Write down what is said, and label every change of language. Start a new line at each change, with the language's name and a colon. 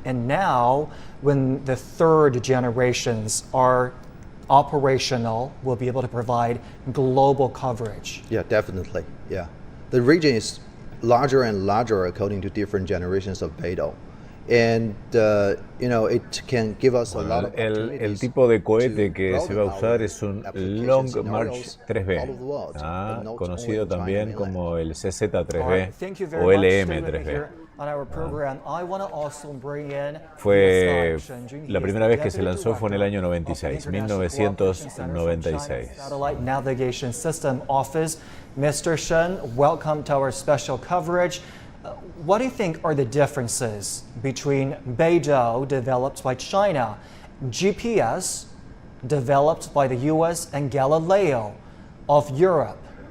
English: And now when the third generations are operational, we'll be able to provide global coverage. Yeah, definitely. Yeah. The region is larger and larger according to different generations of Beidou. And it can give us a lot of opportunities.
Spanish: El tipo de cohete que se va a usar es un Long March 3B, conocido también como el CZ3B o LM3B. Fue la primera vez que se lanzó fue en el año 96, 1996.
English: Satellite Navigation System Office. Mr. Shen, welcome to our special coverage. What do you think are the differences between Beidou, developed by China, GPS, developed by the US, and Galileo of Europe?